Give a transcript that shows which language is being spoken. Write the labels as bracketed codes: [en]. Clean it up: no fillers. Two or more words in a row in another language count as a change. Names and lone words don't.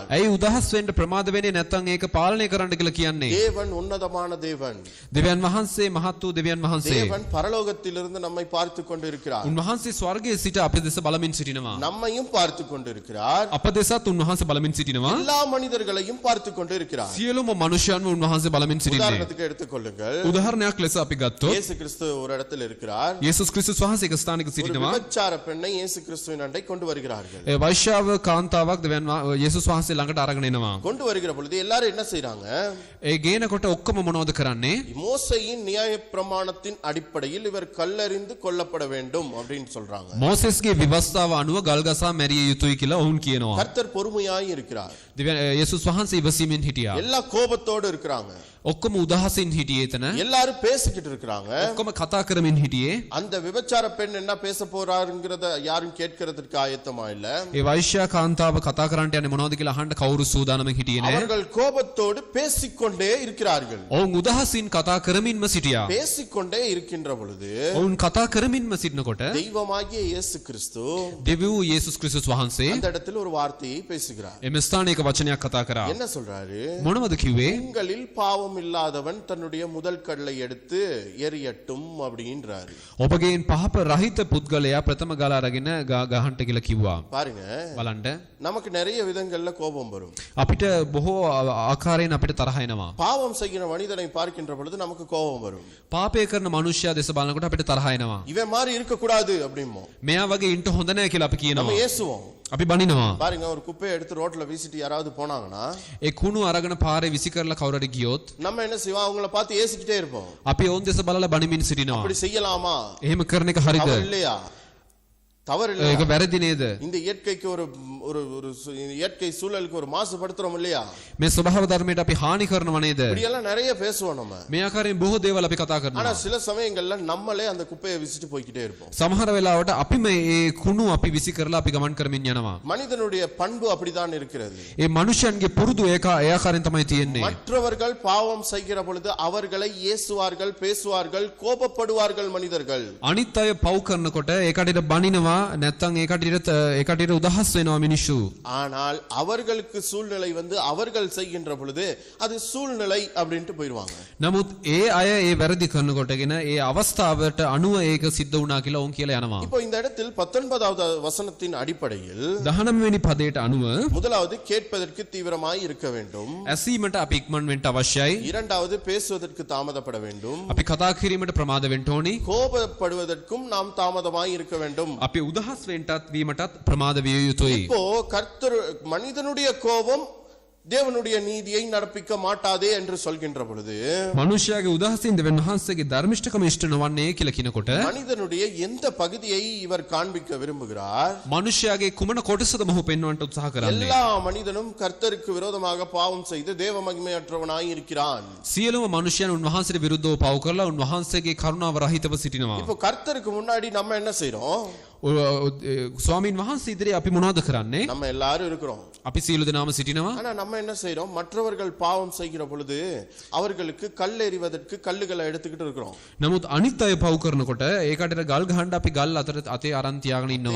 [si] ඇයි උදහස් වෙන්න ප්‍රමාද වෙන්නේ නැත්නම් ඒක පාලනය කරන්න කියලා කියන්නේ? [ta] தேவன் உன்னதமான தேவன். [si] දෙවියන් වහන්සේ මහත් වූ දෙවියන් වහන්සේ. [ta] தேவன் பரலோகத்திலிருந்து நம்மை பார்த்து கொண்டிருக்கிறார். [si] උන්වහන්සේ ස්වර්ගයේ සිට අපේ දෙස බලමින් සිටිනවා. [ta] நம்மையும் பார்த்து கொண்டிருக்கிறார். [si] අප දෙසත් උන්වහන්සේ බලමින් සිටිනවා. [ta] எல்லா மனிதர்களையும் பார்த்து கொண்டிருக்கிறார். [si] සියලුම මනුෂ්‍යයන්ව උන්වහන්සේ බලමින් සිටින්නේ. [ta] உதாரணத்துக்கு எடுத்துக்கொள்ளுங்கள். [si] උදාහරණයක් ලෙස අපි ගත්තොත් [ta] இயேசு கிறிஸ்து ஒரு இடத்தில் இருக்கிறார். [si] යේසුස් ක්‍රිස්තුස් වහන්සේ එක ස්ථානයක [ta] ஒரு [si] සිටිනවා. [ta] விபச்சார பெண்ணை இயேசு கிறிஸ்துவின் அண்டை கொண்டு வருகிறார்கள். [si] ඒ වෛශ්‍යාව කාන්තාවක් දෙවියන් යේසුස් වහන්සේ ළඟට අරගෙන එනවා. [ta] கொண்டு வருகிற பொழுது எல்லாரும் என்ன செய்றாங்க? [si] ඒ ගේනකොට ඔක්කොම මොනවද කරන්නේ? [ta] மோசேயின் நியாய பிரமாணத்தின் அடிப்படையில் இவர் கல்லெறிந்து கொல்லப்பட வேண்டும் அப்படின்னு சொல்றாங்க. [si] මෝසෙස්ගේ විවස්ථාව අනුව ගල්ගසා මැරිය යුතුයි කියලා ඔවුන් කියනවා. [ta] கர்த்தர் பொறுமையாய் இருக்கிறார். [si] යේසුස් වහන්සේ ඉවසීමෙන් හිටියා. [ta] எல்லா கோபத்தோடு இருக்கிறாங்க. [si] ඔක්කොම උදහසින් හිටියේ එතන. [ta] எல்லாரும் பேசிக்கிட்டு இருக்காங்க. [si] ඔක්කොම කතා කරමින් හිටියේ. [ta] அந்த விபச்சார பெண் என்ன பேச போறாருங்கறத யாரும் கேட்கிறதுக்கு ஆயத்தமா இல்ல. [si] ඒ වෛශ්‍යා කාන්තාව කතා කරන්නට යන්නේ මොනවද කියලා අහන්න කවුරු සූදානම්ෙන් හිටියේ නැහැ. [ta] அவர்கள் கோபத்தோடு பேசிக்கொண்டே இருக்கிறார்கள். [si] ඔවුන් උදහසින් කතා කරමින්ම සිටියා. [ta] பேசிக்கொண்டே இருக்கின்ற பொழுது [si] ඔවුන් කතා කරමින්ම සිටනකොට [ta] தெய்வமாகிய இயேசு கிறிஸ்து [si] දෙවියෝ යේසුස් ක්‍රිස්තුස් වහන්සේ [ta] அந்த இடத்தில் ஒரு வார்த்தையை பேசுகிறார். [si] එම ස්ථානයක වචනයක් කතා කරා. [ta] என்ன சொல்றாரு? [si] මොනවද කිව්වේ? [ta] உங்களில் பாவம் இல்லாதவன் தன்னுடைய முதல் கல்லை எடுத்து எறியட்டும் அப்படின்றாரு. [si] ඔබගෙන් පහප රහිත පුද්ගලයා ප්‍රථම ගල අරගෙන ගහන්න කියලා කිව්වා. [ta] பாருங்க, [si] බලන්න. [ta] நமக்கு நிறைய விதங்கள்ல கோபம் வரும். [si] අපිට බොහෝ ආකාරයෙන් අපිට තරහ එනවා. [ta] பாவம் செய்கிற மனிதனை பார்க்கின்ற பொழுது நமக்கு கோபம் வரும். [si] පාපය කරන මනුෂ්‍යයා දෙස බලනකොට අපිට තරහ එනවා. [ta] இவன் மாதிரி இருக்க கூடாது அப்படிமோ. [si] මෙයා වගේ ඉන්න හොඳ නැහැ කියලා අපි [ta] நம்ம [si] කියනවා. [ta] ஏசுவோம். [si] අපි බනිනවා. [ta] பாருங்க, ஒரு குப்பையை எடுத்து ரோட்ல வீசிட்டு யாராவது போனாங்கன்னா [si] ඒ කුණු අරගෙන පාරේ විසි කරලා කවුරුරි ගියොත් [ta] நம்ம என்ன செய்வோம்? அவங்கள பார்த்து ஏசிக்கிட்டே இருப்போம். [si] අපි ඔවුන් දෙස බලලා බනිමින් සිටිනවා. [ta] அப்படி செய்யலாமா? [si] එහෙම කරන එක හරිද? [ta] தவறு இல்லையா? தவறு இல்லையா? [si] ඒක වැරදි නේද? [ta] இந்த இயற்கைக்கு ஒரு ஒரு ஒரு இயற்கை சூழலுக்கு ஒரு மாசுபடுத்துறோம் இல்லையா? [si] මේ ස්වභාව ධර්මයට අපි හානි කරනවා නේද? [ta] இப்படி எல்லாம் நிறைய பேசுவோம் நம்ம. [si] මේ ආකාරයෙන් බොහෝ දේවල් අපි කතා [ta] ஆனா [si] කරනවා. [ta] சில சமயங்கள்ல நம்மளே அந்த குப்பையை வீசிட்டு போய்க்கிட்டே இருப்போம். [si] සමහර වෙලාවට අපි මේ කුණු අපි විසි කරලා අපි ගමන් කරමින් යනවා. [ta] மனிதனுடைய பண்பு அப்படிதான் இருக்கிறது. [si] ඒ මනුෂ්‍යයන්ගේ පුරුදු ඒ ආකාරයෙන් තමයි තියෙන්නේ. [ta] மற்றவர்கள் பாவம் செய்கிற பொழுது அவர்களை ஏசுவார்கள், பேசுவார்கள், கோபப்படுவார்கள் மனிதர்கள். [si] අනිත් අය පව් කරනකොට ඒ කටට බනිනවා නැත්නම් ඒ කටට උදහස් වෙනවා මිනිස්සු. [ta] ஆனால் அவர்களுக்கு சூழ்நிலை வந்து அவர்கள் செய்கின்ற பொழுது அது சூழ்நிலை அப்படின்ட்டு போயிடுவாங்க. [si] නමුත් ඒ අය ඒ වැරදි කරනකොටගෙන ඒ අවස්ථාවට අනුව ඒක සිද්ධ වුණා කියලා ඔවුන් කියලා යනවා. [ta] இப்போ இந்த இடத்தில் 19வது வசனத்தின் அடிப்படையில் [si] 19 වෙනි පදයට අනුව [ta] முதலாவது கேட்பதற்கு தீவிரமாய் இருக்க வேண்டும். [si] ඇසීමට අපි ඉක්මන් වෙන්න අවශ්‍යයි. [ta] இரண்டாவது பேசுவதற்கு தாமதப்பட வேண்டும். [si] අපි කතා කිරීමට ප්‍රමාද වෙන්න ඕනි. [ta] கோபப்படுவதற்கும் நாம் தாமதமாய் இருக்க வேண்டும். [si] අපි උදහස් වෙන්නටත් වීමටත් ප්‍රමාද විය යුතුයි. [ta] இப்போ கர்த்தர் மனிதனுடைய கோபம் தேவனுடைய நீதியை நடப்பிக்க மாட்டாதே என்று சொல்கின்ற பொழுது [si] මනුෂ්‍යයාගේ උදහසින් දෙවියන් වහන්සේගේ ධර්මිෂ්ඨකම ඉෂ්ට නොවන්නේ කියලා කියනකොට [ta] மனிதனுடைய எந்த பகுதியை இவர் காண்பிக்க விரும்புகிறார்? [si] මනුෂ්‍යයාගේ කුමන කොටසද මොහු පෙන්වන්නට උත්සාහ කරන්නේ? [ta] எல்லா மனிதனும் கர்த்தருக்கு விரோதமாக பாவம் செய்து தேவ மகிமையற்றவனாய் இருக்கிறான். [si] සියලුම මනුෂ්‍යයන් උන්වහන්සේට විරුද්ධව පව් කරලා උන්වහන්සේගේ කරුණාව රහිතව සිටිනවා. [ta] இப்போ கர்த்தருக்கு முன்னாடி நம்ம என்ன செய்றோம்? [si] ස්වාමීන් වහන්සේ ඉදිරියේ අපි මොනවද කරන්නේ? [ta] நம்ம எல்லாரும் இருக்கிறோம். [si] අපි සියලු දෙනාම සිටිනවා. [ta] ஆனா நம்ம என்ன செய்றோம்? மற்றவர்கள் பாவம் செய்கிற பொழுது அவர்களுக்கு கல் எறிவதற்கு கல்லுகளை எடுத்துக்கிட்டு இருக்கிறோம். [si] නමුත් අනිත් අය පව් කරනකොට ඒකට ගල් ගහන්න අපි ගල් අතේ අරන් තියාගෙන ඉන්නවා.